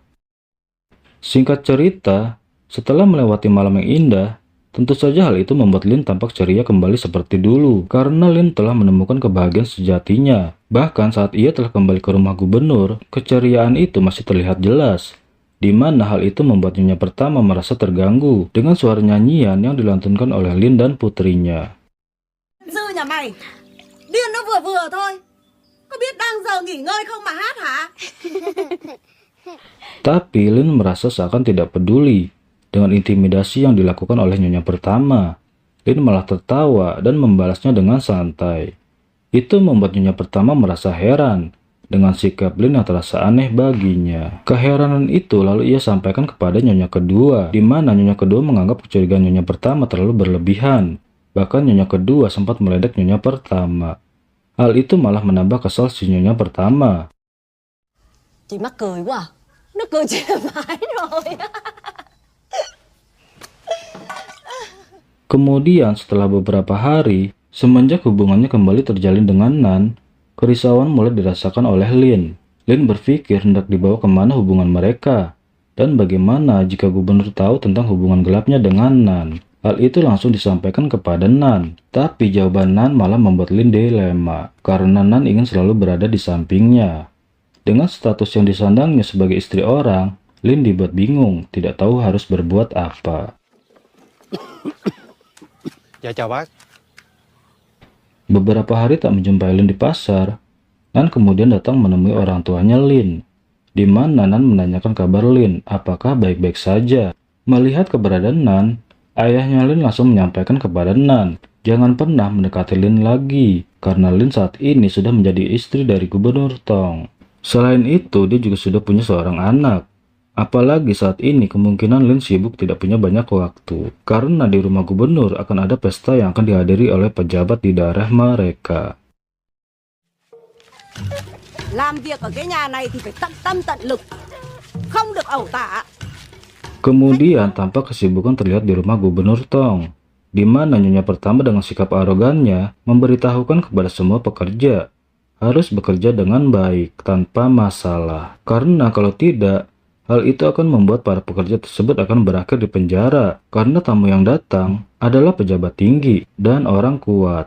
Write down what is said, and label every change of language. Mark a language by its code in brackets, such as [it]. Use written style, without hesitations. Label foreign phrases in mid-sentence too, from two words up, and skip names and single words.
[id] Singkat cerita, setelah melewati malam yang indah, tentu saja hal itu membuat Lin tampak ceria kembali seperti dulu, karena Lin telah menemukan kebahagiaan sejatinya. Bahkan saat ia telah kembali ke rumah gubernur, keceriaan itu masih terlihat jelas, di mana hal itu membuat Nyonya pertama merasa terganggu dengan suara nyanyian yang dilantunkan oleh Lin dan putrinya. [vi] Dư nhà mày, điên nó vừa vừa thôi. Có biết đang giờ nghỉ ngơi không mà hát hả? [id] Tapi Lin merasa seakan tidak peduli dengan intimidasi yang dilakukan oleh Nyonya pertama. Lin malah tertawa dan membalasnya dengan santai. Itu membuat Nyonya pertama merasa heran dengan sikap Lin yang terasa aneh baginya. Keheranan itu lalu ia sampaikan kepada Nyonya kedua, di mana Nyonya kedua menganggap kecurigaan Nyonya pertama terlalu berlebihan. Bahkan Nyonya kedua sempat meledek Nyonya pertama. Hal itu malah menambah kesal si Nyonya pertama. [vi] Chị mắc cười quá à? Nó cười chị phải rồi. [id] Kemudian setelah beberapa hari, semenjak hubungannya kembali terjalin dengan Nan, kerisauan mulai dirasakan oleh Lin. Lin berpikir hendak dibawa kemana hubungan mereka, dan bagaimana jika gubernur tahu tentang hubungan gelapnya dengan Nan. Hal itu langsung disampaikan kepada Nan, tapi jawaban Nan malah membuat Lin dilema, karena Nan ingin selalu berada di sampingnya. Dengan status yang disandangnya sebagai istri orang, Lin dibuat bingung, tidak tahu harus berbuat apa. [vi] Dạ chào bác. [id] Beberapa hari tak menjumpai Lin di pasar, Nan kemudian datang menemui orang tuanya Lin, di mana Nan menanyakan kabar Lin, apakah baik-baik saja. Melihat keberadaan Nan, ayahnya Lin langsung menyampaikan kepada Nan, jangan pernah mendekati Lin lagi, karena Lin saat ini sudah menjadi istri dari Gubernur Tong. Selain itu, dia juga sudah punya seorang anak. Apalagi saat ini kemungkinan Lin sibuk tidak punya banyak waktu, karena di rumah gubernur akan ada pesta yang akan dihadiri oleh pejabat di daerah mereka. [vi] Làm việc ở cái nhà này thì phải tận tâm tận lực, không được ẩu tả. [id] Kemudian tampak kesibukan terlihat di rumah Gubernur Tong, di mana Nyonya pertama dengan sikap arogannya memberitahukan kepada semua pekerja harus bekerja dengan baik tanpa masalah, karena kalau tidak, hal itu akan membuat para pekerja tersebut akan berakhir di penjara, karena tamu yang datang adalah pejabat tinggi dan orang kuat.